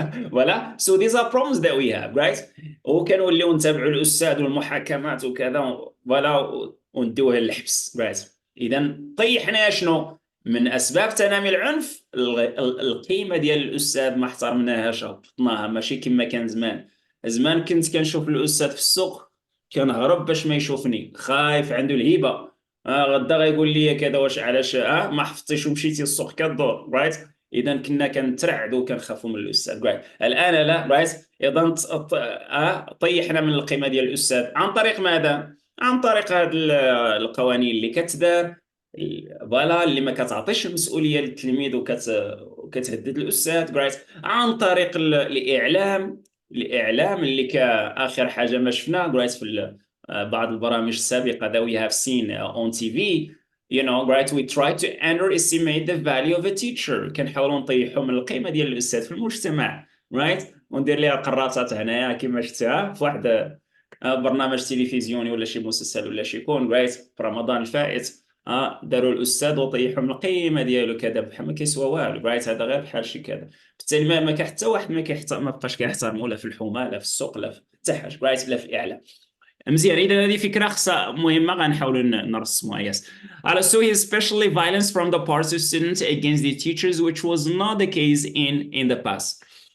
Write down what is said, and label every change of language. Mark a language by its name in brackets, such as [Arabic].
[English] فوالا, so these are problems that we have, right? [Arabic] وكنوليو نتابعوا الاستاذ والمحاكمات وكذا, فوالا, ونديوه للحبس, right. اذا طيحنا شنو من اسباب تنامي العنف؟ القيمه ديال الاستاذ ما احترمناهاش, هبطناها, ماشي كما كان زمان. زمان كنت كنشوف الاستاذ في السوق كنهرب باش ما يشوفني، خايف، عنده الهيبه. غدا غيقول لي كذا، واش علاش ما حفظتيش ومشيتي السوق كدور، رايت. اذا كنا كنترعدوا وكنخافوا من الاستاذ، رايت. الان لا، رايت. اذا طيحنا من القيمه ديال الاستاذ عن طريق ماذا؟ عن طريق هذه القوانين اللي كتدار، فوالا، اللي ما كتعطيش المسؤوليه للتلميذ وكتهدد الاستاذ، رايت. عن طريق الاعلام اللي كاخر حاجه ما شفنا، رايت، في بعض البرامج السابقه [English] that we have seen on TV. You know, right, we try to underestimate the value of a teacher. [Arabic] كنحاولوا نطيحوا من القيمه ديال الاستاذ في المجتمع، right. وندير ليها قراطات هنايا كما شفتها في واحد برنامج تلفزيوني ولا شي مسلسل ولا شي يكون، رايت، في رمضان الفائت. داروا الاستاذ وطيحوا من القيمه ديالو كذا، بحال ما كيسوى والو، رايت. هذا غير بحال شي كذا. بالتالي ما كان حتى واحد ما بقاش كيحترمو، لا في الحومه، لا في السوق، لا في حتى حاجه، رايت، لا في الاعلام. مزيان. اذا هذه فكره خصها مهمه، غنحاولوا نرسموها. [English] Yes. So he especially violence from the parts of students against the teachers, which was not the case in the past.